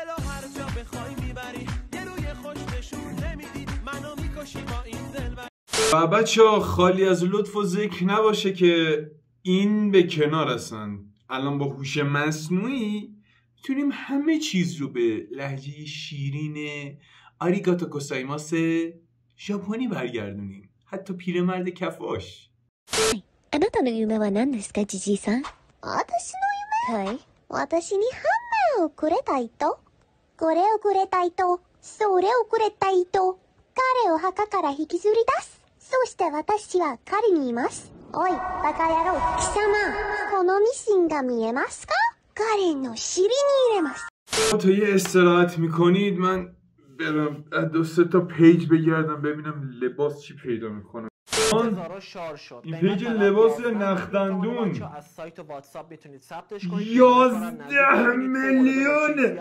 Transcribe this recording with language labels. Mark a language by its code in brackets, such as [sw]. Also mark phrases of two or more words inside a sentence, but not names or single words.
[fa] و بچه ها خالی از لطف و ذکر نباشه که این به کنار هستن. الان با هوش مصنوعی میتونیم همه چیز رو به لهجه شیرین [ja] ありがとうございます [fa] ژاپنی برگردونیم. حتی پیرمرد کفاش. [ja] あなたの夢は何ですか、ジジイさん？私の夢？はい。私にハンマーをくれた人？これをくれた人？それをくれた人？彼を墓から引きずり出す。そして私は彼にいます。おい、バカ野郎。貴様、このミシンが見えますか？彼の尻に入れます。 [fa] تا یه استراحت میکنید من برم 2-3 تا پیج بگردم ببینم لباس چی پیدا میکنم. این پیج لباس نختندون از سایت واتساپ میتونید ثبتش کنید. 11 میلیون.